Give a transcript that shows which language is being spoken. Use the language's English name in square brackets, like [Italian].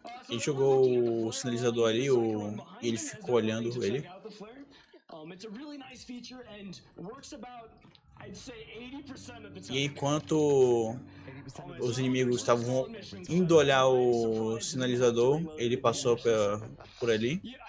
[Portuguese] Ele jogou o sinalizador ali, e ele ficou olhando ele. [English] It's a really nice feature and works about, I'd say, 80% of the time. [Portuguese] E enquanto os inimigos estavam indo olhar o sinalizador, ele passou por ali.